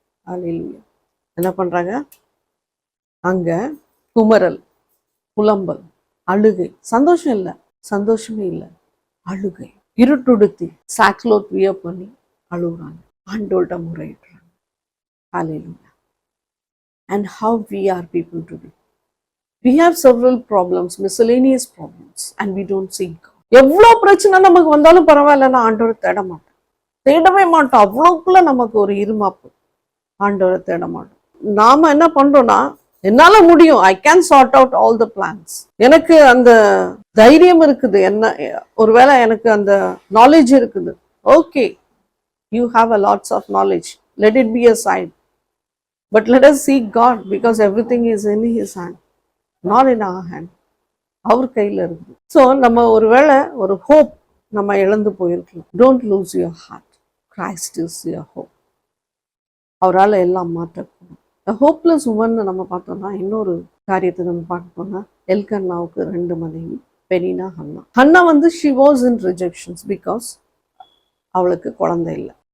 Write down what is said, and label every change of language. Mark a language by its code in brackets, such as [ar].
[ta] அல்லேலூயா. என்ன பண்றாங்க அங்க? குமரல், புலம்பல், அழுகை. சந்தோஷம் இல்லை, சந்தோஷமே இல்லை, அழுகை. இருட்டுடுத்தி சாக்லோத் வியர் பண்ணி அழுகுறாங்க, ஆண்டோட்ட முறையிடுறாங்க. அல்லேலூயா. [en] And how we are people today. We have several problems, miscellaneous problems, and we don't seek God. [ta] எவ்வளோ பிரச்சனை நமக்கு வந்தாலும் பரவாயில்லன்னா ஆண்டவரை தேட மாட்டோம், தேடவே மாட்டோம். அவ்வளோக்குள்ள நமக்கு ஒரு இருமாப்பு, ஆண்டவரை தேட மாட்டோம். நாம என்ன பண்றோம்னா, என்னால முடியும், [en] I can chart out all the plans, [ta] எனக்கு அந்த தைரியம் இருக்குது, என்ன ஒருவேளை எனக்கு அந்த நாலேஜ் இருக்குது. [en] Okay, you have a lots of knowledge, let it be aside. But let us seek God, because everything is in His hand, not in our hand. [ta] அவர் கையில் இருக்குது. ஸோ நம்ம ஒருவேளை ஒரு ஹோப் நம்ம இழந்து போயிருக்கலாம். [en] Don't lose your heart. Christ is your hope. [ta] அவரால் எல்லாம் மாற்றக்கூடும். ஹோப்லெஸ் உமன் நம்ம பார்த்தோம்னா, இன்னொரு காரியத்தை நம்ம பார்க்க போனா, எல்கன்னாவுக்கு 2 மனைவி, பெனினா, Hannah. Hannah [en] she was in rejections because [ta] அவளுக்கு குழந்தை இல்லை.